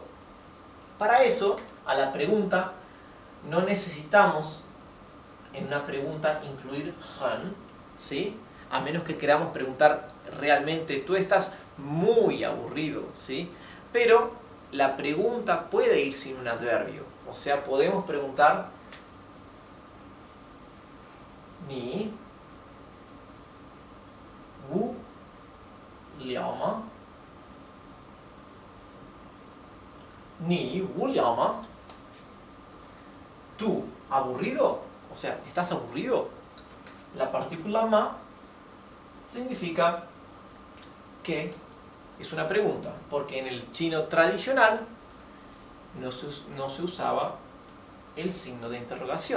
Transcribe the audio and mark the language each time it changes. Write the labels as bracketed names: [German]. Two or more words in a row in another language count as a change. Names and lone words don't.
[Spanish] Para eso, a la pregunta, no necesitamos en una pregunta incluir hen, ¿sí? A menos que queramos preguntar realmente, tú estás muy aburrido, ¿sí? Pero la pregunta puede ir sin un adverbio. O sea, podemos preguntar [Chinese] 你无聊吗? 你无聊吗? [Spanish] ¿Tú aburrido? O sea, ¿estás aburrido? La partícula ma significa que es una pregunta, porque en el chino tradicional no se usaba el signo de interrogación.